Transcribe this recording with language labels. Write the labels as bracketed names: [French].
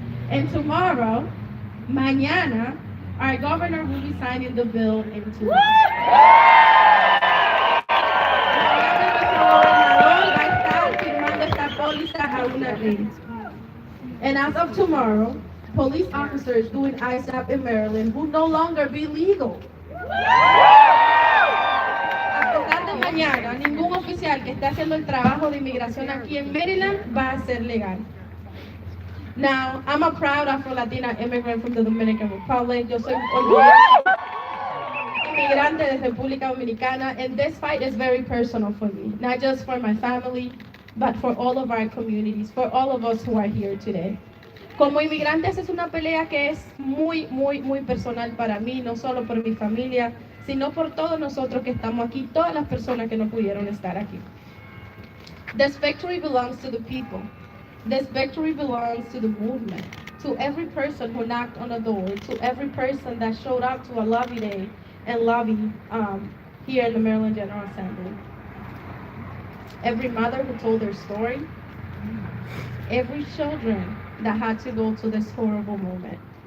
[English] And tomorrow, mañana, our governor will be signing the bill into law. [Spanish] Nuestro gobernador va a estar firmando esta póliza a una ley. [English] And as of tomorrow, police officers doing ISAP in Maryland will no longer be legal. [Spanish] A pesar de mañana, ningún oficial que esté haciendo el trabajo de inmigración aquí en Maryland va a ser legal. [English] Now, I'm a proud Afro-Latina immigrant from the Dominican Republic. [Spanish] Yo soy orgullosa inmigrante de República Dominicana, [English] and this fight is very personal for me, not just for my family, but for all of our communities, for all of us who are here today. [Spanish] Como inmigrantes es una pelea que es muy personal para mí, no solo por mi familia, sino por todos nosotros que estamos aquí, todas las personas que no pudieron estar aquí. [English] This victory belongs to the people. This victory belongs to the movement, to every person who knocked on the door, to every person that showed up to a lobby day and lobby here in the Maryland General Assembly. Every mother who told their story, every children that had to go to this horrible moment.